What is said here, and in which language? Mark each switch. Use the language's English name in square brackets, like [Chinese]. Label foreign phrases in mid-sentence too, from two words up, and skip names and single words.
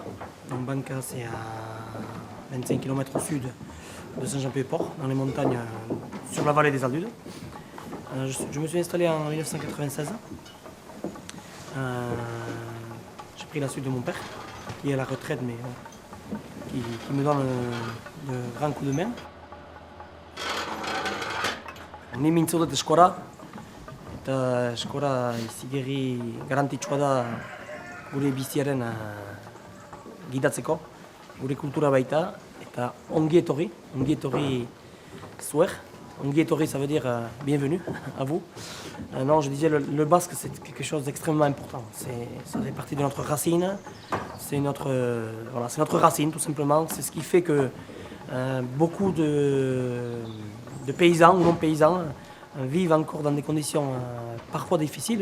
[French] Donc Banca, c'est à 25 km au sud de Saint-Jean-Pied-Port, dans les montagnes sur la vallée des Aldudes. Je me suis installé en 1996. J'ai pris la suite de mon père, qui est à la retraite, mais qui me donne de grands coups de main. [Basque] Ni mintzo dut eskora, eta eskora izigarri garrantzitsua da gure biziaren gidatzeko, gure kultura baita, eta ongi etorri zuek. Ongi etorri, [French] ça veut dire bienvenue à vous. Non, je disais, le basque, c'est quelque chose d'extrêmement important. Ça fait partie de notre racine. C'est notre racine, tout simplement. C'est ce qui fait que beaucoup de paysans ou non paysans vivent encore dans des conditions parfois difficiles.